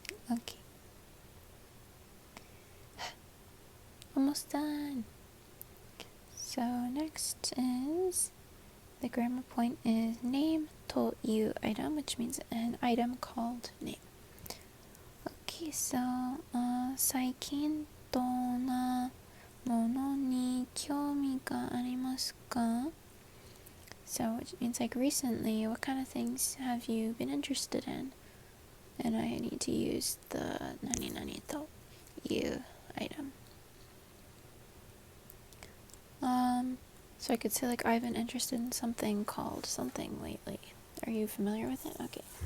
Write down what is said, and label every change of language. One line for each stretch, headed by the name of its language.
English: Okay. Almost done. So next is, the grammar point is name to you item, which means an item called name. Okay, so
Japanese: 最近どんなものに興味がありますか?
English: So it means like recently, what kind of things have you been interested in? And I need to use the nani nani to you item. So I could say like I've been interested in something called something lately. Are you familiar with it? Okay.